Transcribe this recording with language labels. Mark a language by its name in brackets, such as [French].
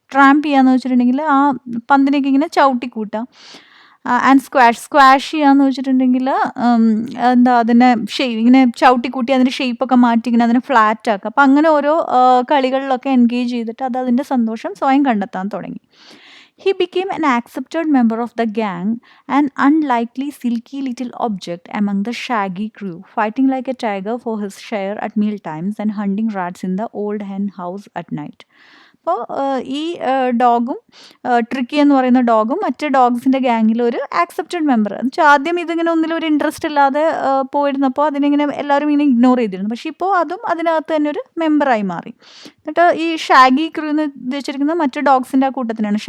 [Malayalam] Tramp ചെയ്യാന്ന് വെച്ചിട്ടുണ്ടെങ്കിൽ ആ പന്തിനൊക്കെ ഇങ്ങനെ ചവിട്ടിക്കൂട്ടാം. ആൻഡ് സ്ക്വാഷ് ചെയ്യാന്ന് വെച്ചിട്ടുണ്ടെങ്കിൽ അതിനെ ഇങ്ങനെ ചവിട്ടിക്കൂട്ടി അതിൻ്റെ ഷേപ്പൊക്കെ മാറ്റി ഇങ്ങനെ അതിനെ ഫ്ലാറ്റ് ആക്കുക. അപ്പം അങ്ങനെ ഓരോ കളികളിലൊക്കെ എൻഗേജ് ചെയ്തിട്ട് അതിൻ്റെ സന്തോഷം സ്വയം കണ്ടെത്താൻ തുടങ്ങി. [English] He became an accepted member of the gang, an unlikely silky little object among the shaggy crew, fighting like a tiger for his share at meal times and hunting rats in the old hen house at night. [Malayalam] അപ്പോൾ ഈ ഡോഗും tricky എന്ന് പറയുന്ന ഡോഗും മറ്റ് ഡോഗ്സിൻ്റെ ഗ്യാങ്ങിൽ ഒരു accepted member. എന്ന് വെച്ചാൽ ആദ്യം ഇതിങ്ങനെ ഒന്നിലും ഒരു ഇൻട്രസ്റ്റ് ഇല്ലാതെ പോയിരുന്നപ്പോൾ അതിനിങ്ങനെ എല്ലാവരും ഇങ്ങനെ ഇഗ്നോർ ചെയ്തിരുന്നു. പക്ഷേ ഇപ്പോൾ അതും അതിനകത്ത് തന്നെ ഒരു മെമ്പറായി മാറി. എന്നിട്ട് ഈ ഷാഗി ക്രൂ എന്ന് ഉദ്ദേശിച്ചിരിക്കുന്നത് മറ്റ് ഡോഗ്സിൻ്റെ ആ കൂട്ടത്തിനാണ്.